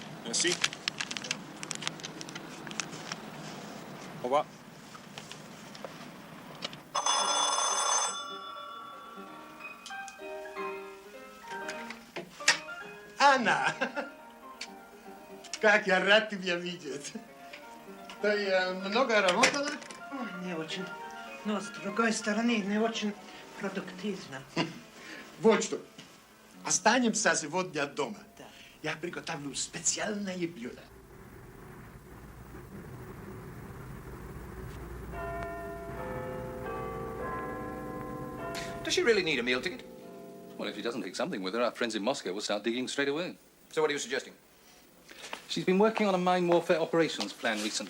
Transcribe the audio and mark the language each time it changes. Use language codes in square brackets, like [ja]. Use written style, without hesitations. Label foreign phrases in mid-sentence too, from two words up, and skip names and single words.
[fr] Merci. Au revoir. [ru] Анна! Как я рад тебя видеть. Ты много работала? Не очень. Но, с другой стороны, не очень продуктивно. Вот что. Останемся сегодня дома. Да. Я приготовлю специальное блюдо. [en] Does she really need a meal ticket? Well, if she doesn't take something with her, our friends in Moscow will start digging straight away. So what are you suggesting? She's been working on a mine warfare operations plan recently.